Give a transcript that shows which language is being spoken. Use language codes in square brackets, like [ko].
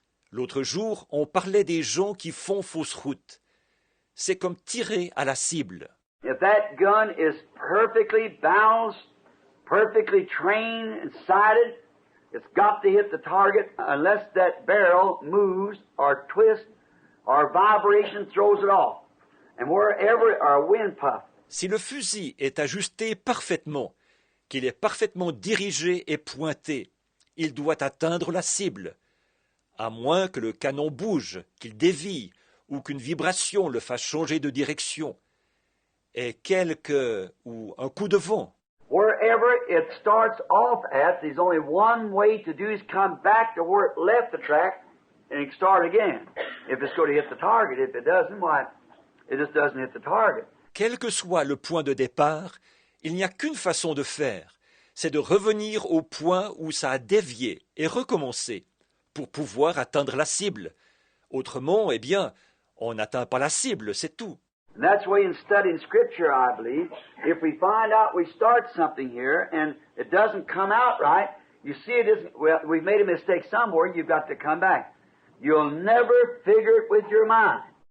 [fr] L'autre jour, on parlait des gens qui font fausse route. C'est comme tirer à la cible. [en] If that gun is perfectly balanced, perfectly trained and sighted, it's got to hit the target unless that barrel moves or twists or vibration throws it off. And wherever a wind puff. [fr] Si le fusil est ajusté parfaitement, qu'il est parfaitement dirigé et pointé, il doit atteindre la cible. À moins que le canon bouge, qu'il dévie, ou qu'une vibration le fasse changer de direction, et ou un coup de vent. [en] Wherever it starts off at, there's only one way to do is come back to where it left the track and start again. If it's going to hit the target, if it doesn't, why, it just doesn't hit the target. [fr] Quel que soit le point de départ, il n'y a qu'une façon de faire, c'est de revenir au point où ça a dévié et recommencer, pour pouvoir atteindre la cible. Autrement, eh bien, on n'atteint pas la cible, c'est tout. [en] And that's the way in studying Scripture, I believe. If we find out we start something here and it doesn't come out right, you see it isn't, well, we've made a mistake somewhere, you've got to come back. You'll never figure it with your mind.